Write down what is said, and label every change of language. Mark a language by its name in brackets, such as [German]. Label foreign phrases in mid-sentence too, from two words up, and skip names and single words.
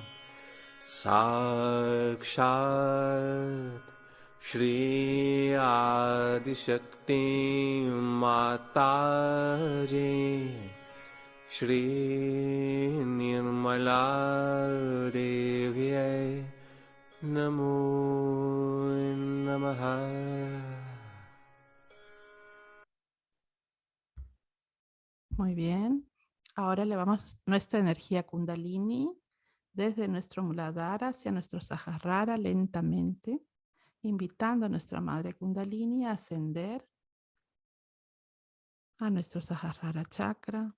[Sanskrit] साक्षात् श्री आदिशक्ति माताजी श्री निर्मला देव्यै नमो नमः. [Spanish] Muy bien. Ahora elevamos nuestra energía kundalini desde nuestro muladhara hacia nuestro sahasrara lentamente, invitando a nuestra madre kundalini a ascender a nuestro [Sanskrit] सहस्रार चक्र.